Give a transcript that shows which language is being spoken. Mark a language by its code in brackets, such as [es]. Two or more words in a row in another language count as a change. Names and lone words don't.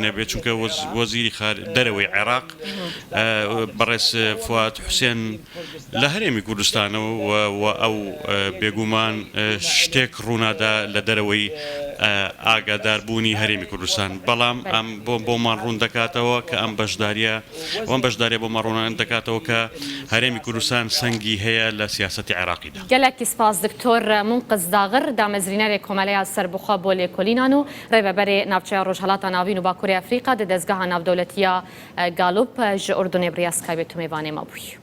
[ckb] نەبێت چونکە وەزیری دەرەوەی عێراق بەڕێز فواد حوسێن لە هەرێمی کوردستانەوە ئەو بێگومان شتێک ڕوونادا لە دەرەوەی ئاگاداربوونی هەرێمی کوردستان بەڵام ئەم بۆمان ڕوون دەکاتەوە کە ئەم بەشداریە بۆمان ڕوونان دەکاتەوە کە هەرێمی کوردستان سەنگی هەیە لە سیاسەتی عێراقیدا [ku] gelekî spas دکتۆر منقز داغر damezrînerê Komeleya Serbixwe bo lêkolînan û rêveberê navçeya Rojhilata Navîn û Bakurê Efrîqa di dezgeha navdewletiya Galup ji Urdunê bi riya Skype tu mêvanê mabûyî.